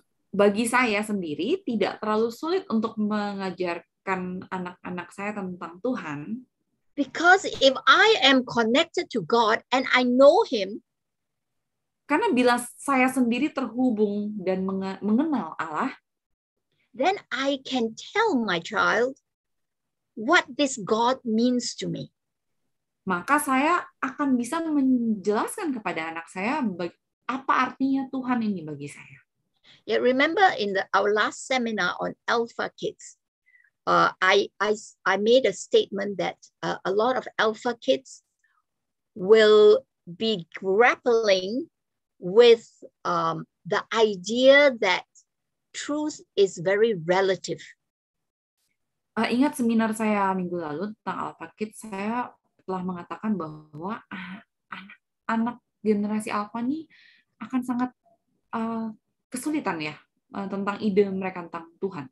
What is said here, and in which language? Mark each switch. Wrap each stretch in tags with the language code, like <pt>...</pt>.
<id>Bagi saya sendiri tidak terlalu sulit untuk mengajarkan anak-anak saya tentang Tuhan.</id> <en>Because if I am connected to God and I know Him,</en> <id>karena bila saya sendiri terhubung dan mengenal Allah,</id> <en>then I can tell my child what this God means to me.</en> <id>Maka saya akan bisa menjelaskan kepada anak saya apa artinya Tuhan ini bagi saya.</id> <en>Yeah, remember in our last seminar on Alpha Kids, I made a statement that a lot of Alpha Kids will be grappling with the idea that truth is very relative.</en> <id>Ingat seminar saya minggu lalu tentang Alpha Kids, saya telah mengatakan bahwa anak generasi Alpha ini akan sangat kesulitan ya tentang ide mereka tentang Tuhan.</id>